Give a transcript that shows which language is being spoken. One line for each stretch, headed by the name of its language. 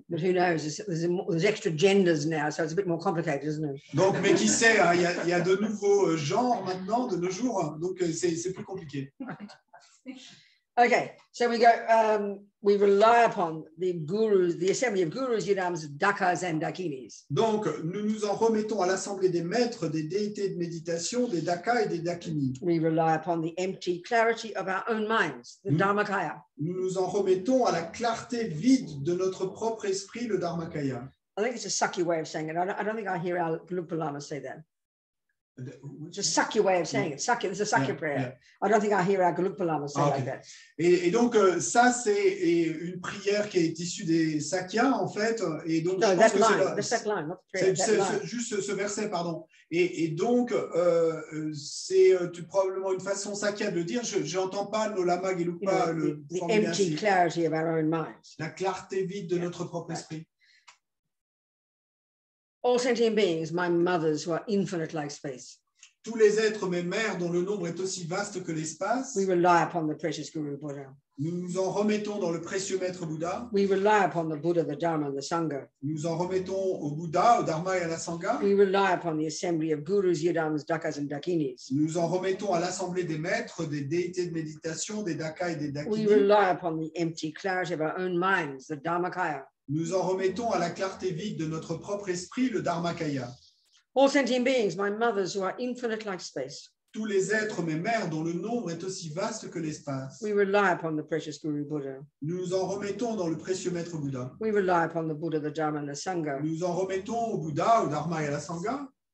English: But who knows? There's extra genders now, so it's a bit more complicated, isn't it?
French: Donc, mais qui sait, il y a de nouveaux genres maintenant, de nos jours, donc c'est plus compliqué.
English: Okay, so we go. We rely upon the gurus, the assembly of gurus, yidams, dakas, and dakinis.
French: Donc, nous nous en remettons à l'assemblée des maîtres, des déités de méditation, des dakas et des dakinis.
English: We rely upon the empty clarity of our own minds, the Dharmakaya.
French: Nous nous en remettons à la clarté vide de notre propre esprit, le Dharmakaya.
English: I think it's a Sakya way of saying it. I don't think I hear our Gelugpa Lama say that. It's a Sakya way of saying it. Sakya, it's a Sakya prayer. Yeah. I don't think I hear our Gelugpa Lama say like that.
French: Et donc, ça, c'est une prière qui est issue des Sakyas, en fait. Et donc,
English: no,
French: je pense que c'est juste ce verset, pardon. Et donc, c'est probablement une façon Sakya de le dire. Je n'entends pas nos Lama Gelugpa le
English: the empty clarity of our own minds.
French: La clarté vide de notre propre esprit.
English: All sentient beings, my mothers who are infinite like space.
French: Tous les êtres, mes mères, dont le nombre est aussi vaste que l'espace,
English: We rely upon the precious Guru Buddha.
French: nous nous en remettons dans le précieux maître Bouddha.
English: We rely upon the Buddha, the Dharma, and the Sangha.
French: Nous en remettons au Bouddha, au Dharma et à la Sangha.
English: We rely upon the assembly of gurus, yidams, dakas, and dakinis.
French: Nous en remettons à l'assemblée des maîtres, des déités de méditation, des dakas et des
English: We
French: dakini.
English: rely upon the empty clarity of our own minds, the Dharmakaya.
French: Nous en remettons à la clarté vide de notre propre esprit, le Dharmakaya.
English: All sentient beings, my mothers who are infinite like space.
French: Tous les êtres, mes mères, dont le nombre est aussi vaste que l'espace.
English: We rely upon the precious Guru Buddha.
French: Nous nous en remettons dans le précieux maître Bouddha.
English: We rely upon the Buddha, the Dharma, and the Sangha.
French: Nous en remettons au Bouddha, au Dharma et à la Sangha.